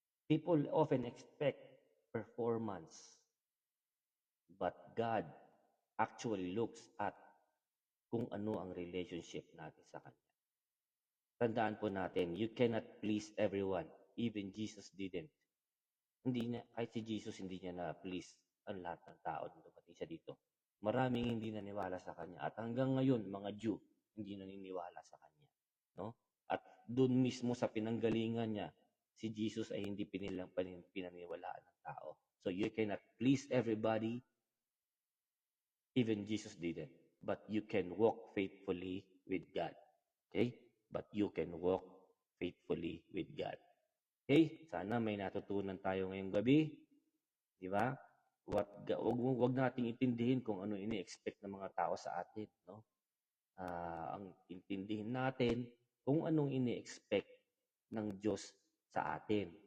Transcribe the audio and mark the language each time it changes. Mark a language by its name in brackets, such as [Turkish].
[English] People often expect performance, but God actually looks at [Filipino] kung ano ang relationship natin sa Kanya. Tandaan po natin, [English] you cannot please everyone. Even Jesus didn't. [Filipino] Hindi niya, kahit si Jesus, hindi niya na-please ang lahat ng tao na dumating siya dito. Maraming hindi naniwala sa Kanya. At hanggang ngayon, mga Jew, hindi naniniwala sa Kanya. No? At doon mismo sa pinanggalingan niya, si Jesus ay hindi pinaniwalaan ng tao. [English] So you cannot please everybody. Even Jesus didn't. But you can walk faithfully with God. Okay? But you can walk faithfully with God. [Filipino] Okay? Sana may natutunan tayo ngayong gabi. Di ba? Wag nating intindihin kung ano ini-expect ng mga tao sa atin. No? Ang intindihin natin kung anong ini-expect ng Diyos sa atin.